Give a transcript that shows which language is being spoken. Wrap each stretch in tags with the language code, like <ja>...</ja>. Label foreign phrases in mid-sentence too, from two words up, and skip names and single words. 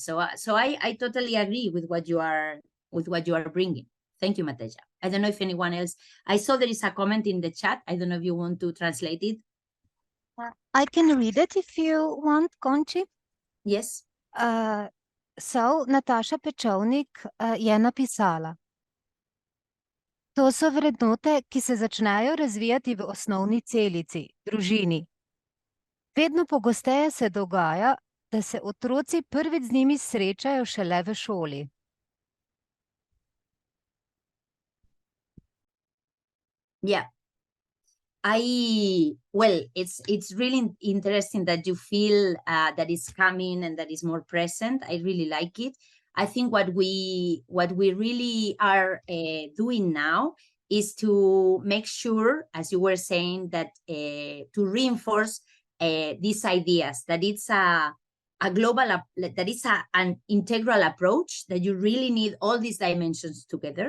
<en>So I totally agree with what you are bringing. Thank you, Mateja. I don't know if anyone else. I saw there is a comment in the chat. I don't know if you want to translate it. I can read it if you want, Conchi. Yes.</en> <sl>So Nataša Pečovnik je napisala: To so vrednote, ki se začnejo razvijati v osnovni celici, družini. Vedno pogosteje se dogaja, da se otroci prvič z njimi srečajo šele v šoli.</sl> <en>Yeah. It's really interesting that you feel that it's coming and that is more present. I really like it. I think what we really are doing now is to make sure, as you were saying, that to reinforce these ideas, that it's a global, that it's an integral approach, that you really need all these dimensions together.</en>